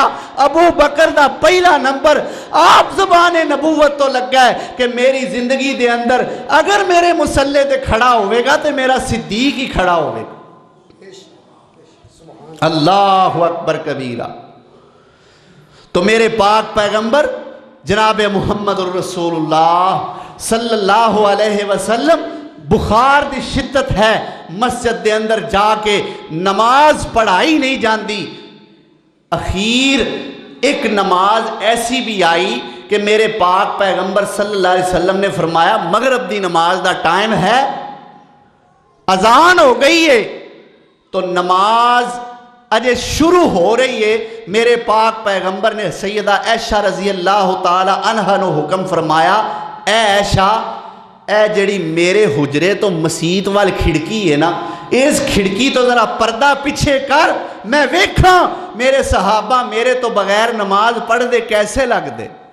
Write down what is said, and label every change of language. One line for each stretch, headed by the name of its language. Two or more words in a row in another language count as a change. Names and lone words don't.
Punjabi: ابو بکر دا پہلا نمبر آپ زبانِ نبوت تو لگا ہے کہ میری زندگی دے اندر اگر میرے مصلے تے کھڑا ہووے گا تو میرا صدیق ہی کھڑا ہووے گا तो मेरा सिद्दीक ही खड़ा होवेगा।
Arabic: الله أكبر كبيرا.
Punjabi: تو میرے پاک پیغمبر جناب محمد رسول اللہ
Arabic: صلى الله عليه وسلم
Punjabi: بخار دی شدت ہے، مسجد دے اندر جا کے نماز پڑھائی نہیں جاتی. اخیر اک نماز ایسی بھی آئی کہ میرے پاک پیغمبر
Arabic: صلى الله عليه وسلم
Punjabi: نے فرمایا مغرب دی نماز دا ٹائم ہے، اذان ہو گئی ہے، تو نماز اجے شروع ہو رہی ہے. میرے پاک پیغمبر نے سیدہ عائشہ
Arabic: رضي الله تعالى عنها
Punjabi: نوں حکم فرمایا، اے عائشہ، اے جیہڑی میرے حجرے تو مسیت وال کھڑکی ہے نا، اس کھڑکی تو ذرا پردہ پیچھے کر، میں ویکھاں میرے صحابہ میرے تو بغیر نماز پڑھتے کیسے لگتے.